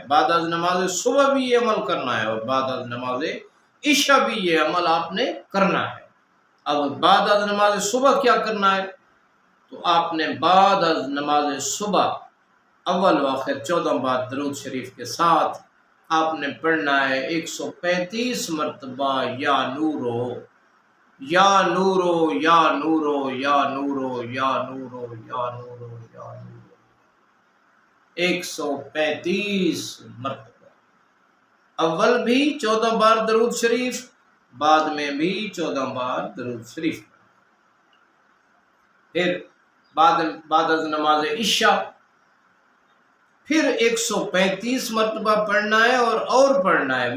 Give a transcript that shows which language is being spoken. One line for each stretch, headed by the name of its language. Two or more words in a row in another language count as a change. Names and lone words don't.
Urdu: بعد از نماز صبح بھی یہ عمل کرنا ہے اور بعد از نماز عشاء بھی یہ عمل آپ نے کرنا ہے. اب بعد از نماز صبح کیا کرنا ہے؟ تو آپ نے بعد از نماز صبح اول و آخر 14 بار درود شریف کے ساتھ آپ نے پڑھنا ہے 135 مرتبہ
Arabic: یا نورو یا نورو یا نورو یا نورو یا نورو یا نورو یا نورو،
Urdu: 135 مرتبہ. اول بھی 14 بار درود شریف، بعد میں بھی 14 بار درود شریف. پھر بعد از نماز عشاء پھر 135 مرتبہ پڑھنا ہے اور پڑھنا ہے.